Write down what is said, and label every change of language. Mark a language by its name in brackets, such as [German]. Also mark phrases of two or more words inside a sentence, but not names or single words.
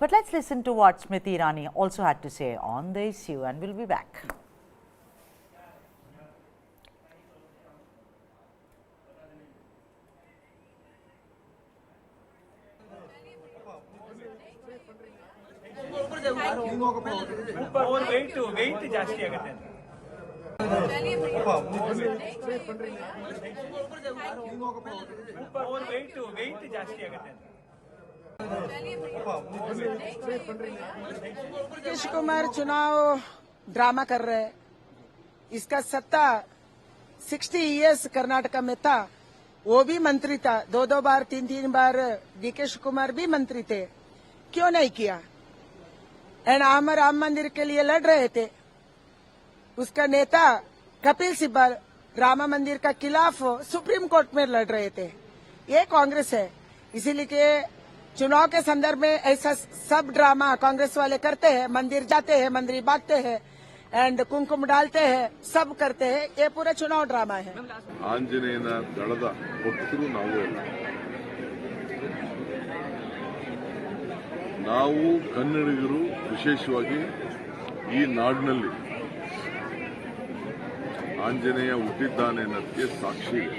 [English] But let's listen to what Smriti Irani also had to say on the issue, and we'll be back. [Kannada] weight ಜಾಸ್ತಿ ಆಗುತ್ತೆ weight ಜಾಸ್ತಿ ಆಗುತ್ತೆ [Hindi] नीतीश कुमार चुनाव ड्रामा कर रहे हैं। इसका सत्ता 60 इयर्स कर्नाटका में था, वो भी मंत्री था, दो बार तीन बार नीतीश कुमार भी मंत्री थे, क्यों नहीं किया? एंड हम राम मंदिर के लिए लड़ रहे थे, उसका नेता कपिल सिब्बल राम मंदिर का खिलाफ सुप्रीम कोर्ट में लड़ रहे थे। ये कांग्रेस है, इसीलिए कि चुनाव के संदर्भ में ऐसा सब ड्रामा कांग्रेस वाले करते हैं, मंदिर जाते हैं, मंदिर भागते हैं एंड कुमकुम डालते हैं, सब करते हैं, ये पूरा चुनाव ड्रामा है। [Kannada] ಆಂಜನೇಯನ ದಳದ ಭಕ್ತರು ನಾವು ಕನ್ನಡಿಗರು ವಿಶೇಷವಾಗಿ ಈ ನಾಡಿನಲ್ಲಿ ಆಂಜನೇಯ ಹುಟ್ಟಿದ್ದಾನೆ ಅನ್ನೋದಕ್ಕೆ ಸಾಕ್ಷಿ ಇದೆ.